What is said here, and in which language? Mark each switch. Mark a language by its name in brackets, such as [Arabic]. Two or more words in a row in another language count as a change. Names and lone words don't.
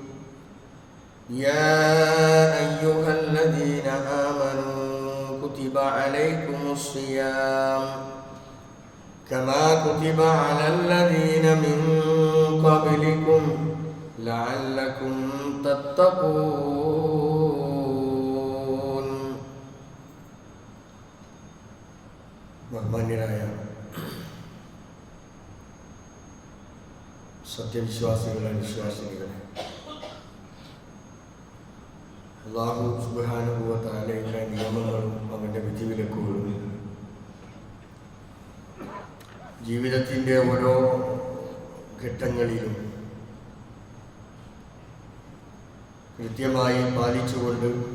[Arabic] يا أيها الذين آمنوا كتب عليكم الصيام كما كتب على الذين من قبلكم لعلكم تتقون. [Malayalam] ബഹുമാന്യരായ സത്യവിശ്വാസികളെ, വിശ്വാസികളെ, അല്ലാഹു സുബ്ഹാനഹു വ തആലയുടെ നിയമങ്ങളും അവൻ്റെ വിധിവിലക്കുകളും ജീവിതത്തിൻ്റെ ഓരോ ഘട്ടങ്ങളിലും കൃത്യമായി പാലിച്ചുകൊണ്ട്